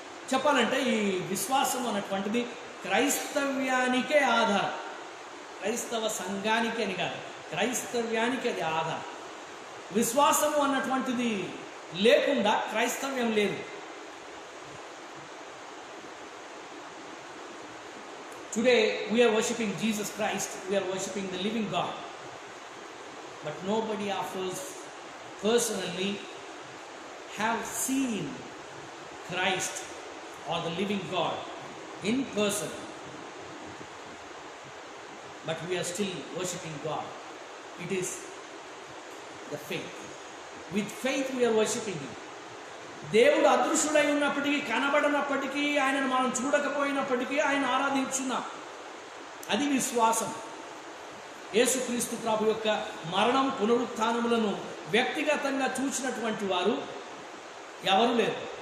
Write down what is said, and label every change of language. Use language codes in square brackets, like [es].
[te] చెప్పాలంటే ఈ విశ్వాసం అన్నటువంటిది క్రైస్తవ్యానికే ఆధారం. క్రైస్తవ సంఘానికి అని కాదు, క్రైస్తవ్యానికి అది ఆధారం. విశ్వాసము అన్నటువంటిది లేకుండా క్రైస్తవ్యం లేదు. [en] Today we are worshipping Jesus Christ, we are worshipping the living God. But nobody of us personally have seen Christ or the living God in person. But we are still worshipping God. It is the faith. With faith we are worshipping Him. [te] దేవుడు అదృశ్యుడై ఉన్నప్పటికీ, కనబడనప్పటికీ, ఆయనను మనం చూడకపోయినప్పటికీ ఆయన ఆరాధించున్నాం. అది విశ్వాసం. యేసుక్రీస్తు ప్రభు యొక్క మరణం పునరుత్థానములను వ్యక్తిగతంగా చూసినటువంటి వారు ఎవరు లేరు.